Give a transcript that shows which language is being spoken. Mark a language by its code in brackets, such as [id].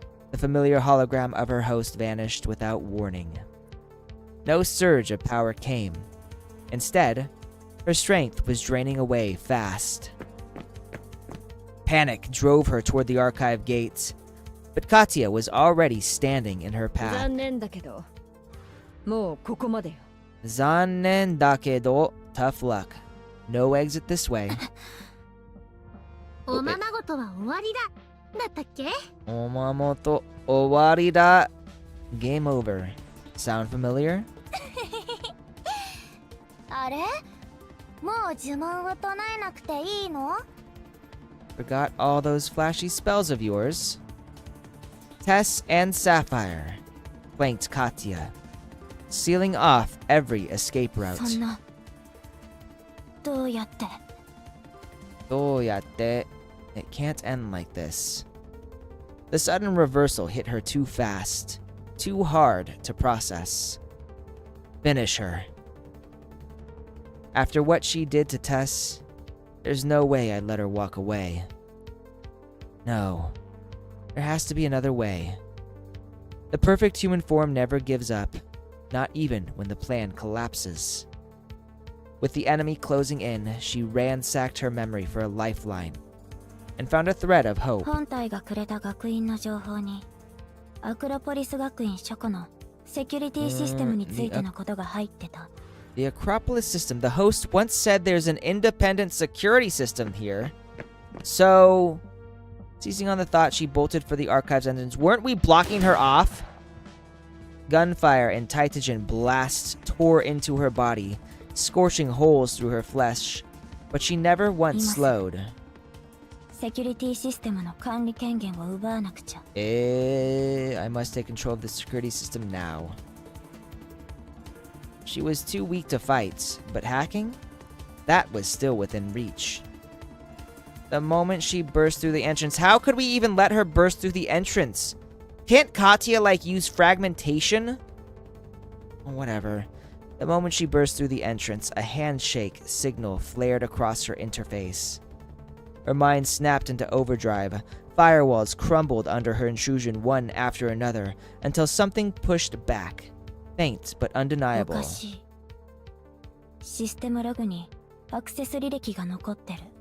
[en] The familiar hologram of her host vanished without warning. No surge of power came. Instead, her strength was draining away fast. Panic drove her toward the archive gates, but Katya was already standing in her path. [ja] 残念だけど、もうここまでよ。 Zannen dakedo, [en] tough luck. No exit this way. [ja] おままごとは終わりだ。だったっけ？ Omamoto owarida. [en] Game over. Sound familiar? [ja] あれ？もう呪文を唱えなくていいの？ [en] Forgot all those flashy spells of yours. Tess and Sapphire flanked Katya, sealing off every escape route. そんな。どうやって？ [ja] Doyatte. [en] It can't end like this. The sudden reversal hit her too fast, too hard to process. Finish her. After what she did to Tess, there's no way I'd let her walk away. No. There has to be another way. The perfect human form never gives up, not even when the plan collapses. With the enemy closing in, she ransacked her memory for a lifeline and found a thread of hope. [ja] 本体がくれた学院の情報に、アクロポリス学院書庫のセキュリティシステムについてのことが入ってた。 [en] The Acropolis system. The host once said there's an independent security system here. So, seizing on the thought, she bolted for the archives entrance. Weren't we blocking her off? Gunfire and Titagen blasts tore into her body, scorching holes through her flesh, but she never once slowed. [ja] セキュリティシステムの管理権限を奪わなくちゃ。 [en] I must take control of the security system now. She was too weak to fight, but hacking? That was still within reach. The moment she burst through the entrance, how could we even let her burst through the entrance? Can't Katya, like, use fragmentation? Whatever. The moment she burst through the entrance, a handshake signal flared across her interface. Her mind snapped into overdrive. Firewalls crumbled under her intrusion one after another, until something pushed back. Faint but [ja] お [en] undeniable. [ja] かしい。システムログにアクセス履歴が残ってる。